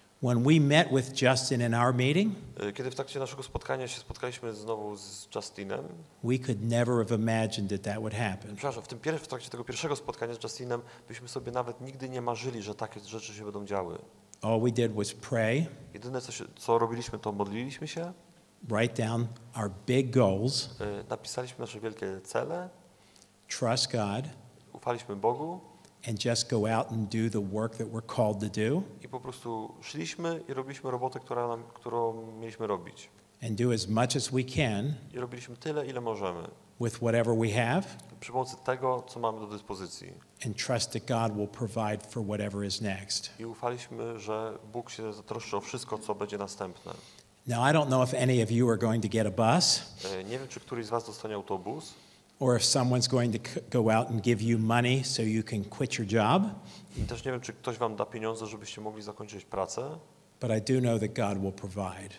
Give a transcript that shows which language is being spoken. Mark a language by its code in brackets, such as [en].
[en] When we met with Justin in our meeting, [pl] Kiedy w trakcie naszego spotkania się spotkaliśmy znowu z Justinem, [en] we could never have imagined that that would happen. [pl] przepraszam, w trakcie tego pierwszego spotkania z Justinem byśmy sobie nawet nigdy nie marzyli, że takie rzeczy się będą działy. [en] All we did was pray, [pl] Jedyne co robiliśmy, to modliliśmy się, [en] write down our big goals, [pl] napisaliśmy nasze wielkie cele, [en] trust God, [pl] ufaliśmy Bogu [en] and just go out and do the work that we're called to do, [pl] i po prostu szliśmy i robiliśmy robotę, którą mieliśmy robić. [en] and do as much as we can [pl] I robiliśmy tyle, ile możemy, [en] with whatever we have, [pl] przy pomocy tego, co mamy do dyspozycji. [en] and trust that God will provide for whatever is next. [pl] I ufaliśmy, że Bóg się zatroszczy o wszystko, co będzie następne. [en] Now, I don't know if any of you are going to get a bus, [pl] Nie wiem, czy któryś z was dostanie autobus, [en] or if someone's going to go out and give you money so you can quit your job, [pl] i też nie wiem, czy ktoś wam da pieniądze, żebyście mogli zakończyć pracę, [en] but I do know that God will provide.